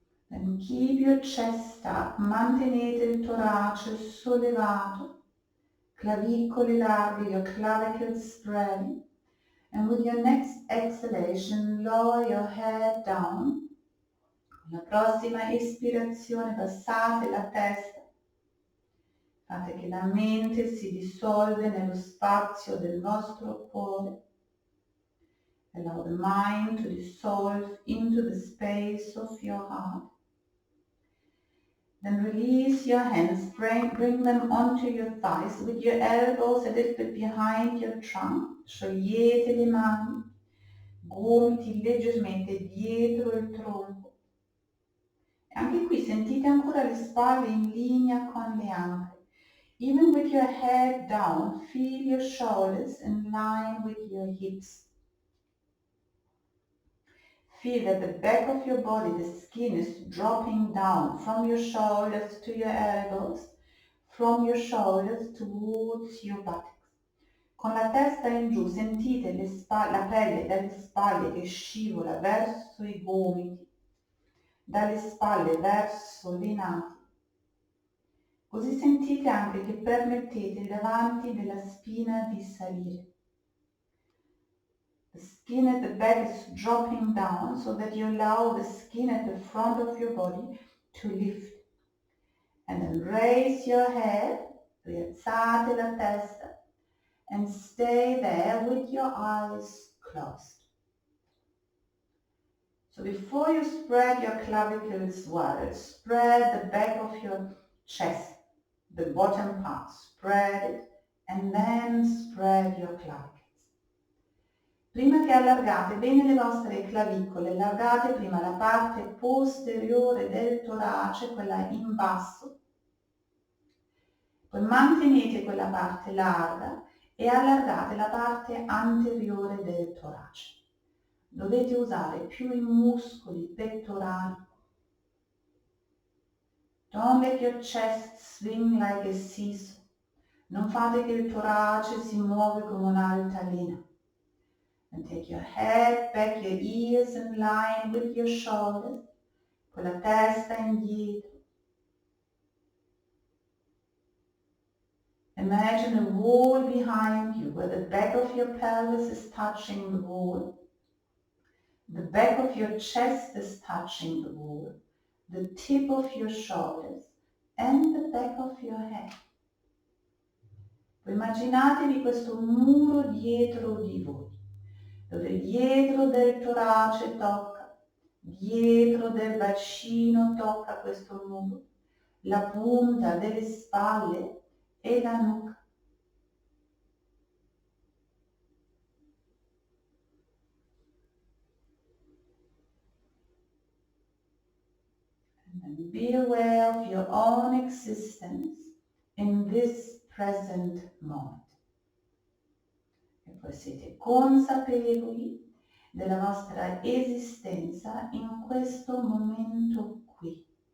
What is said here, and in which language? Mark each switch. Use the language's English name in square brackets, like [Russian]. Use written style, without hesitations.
[English] Then keep your chest up, [Italian] mantenete il torace sollevato, clavicole larghe, [English] your clavicles spreading, and with your next exhalation lower your head down. [Italian] Con la prossima espirazione passate la testa, fate che la mente si dissolve nello spazio del vostro cuore. [English] Allow the mind to dissolve into the space of your heart. Then release your hands, bring them onto your thighs with your elbows a little bit behind your trunk. [Italian] Sciogliete le mani, gomiti leggermente dietro il tronco. E anche qui sentite ancora le spalle in linea con le anche. [English] Even with your head down, feel your shoulders in line with your hips. Feel that the back of your body, the skin is dropping down from your shoulders to your elbows, from your shoulders towards your buttocks. [Italian] Con la testa in giù sentite la pelle dalle spalle che scivola verso i gomiti, dalle spalle verso le nati. Così sentite anche che permettete gli avanti della spina di salire. [English] The skin at the back is dropping down so that you allow the skin at the front of your body to lift. And then raise your head, [Italian] rialzate la testa, [English] and stay there with your eyes closed. So before you spread your clavicles wide, spread the back of your chest, the bottom part, spread it, and then spread your clavicles. [Italian] Prima che allargate bene le vostre clavicole, allargate prima la parte posteriore del torace, quella in basso, poi mantenete quella parte larga e allargate la parte anteriore del torace. Dovete usare più i muscoli pettorali. [English] Don't let your chest swing like a seesaw. [Italian] Non fate che il torace si muove come un'altalena. [English] And take your head back, your ears in line with your shoulders, [Italian] con la testa indietro. [English] Imagine a wall behind you where the back of your pelvis is touching the wall. The back of your chest is touching the wall. The tip of your shoulders and the back of your head. [Italian] Immaginatevi questo muro dietro di voi, dove dietro del torace tocca, dietro del bacino tocca questo muro, la punta delle spalle e la nuca. [English] And then be aware of your own existence in this present moment. [Italian] E poi siete consapevoli della vostra esistenza in questo momento qui.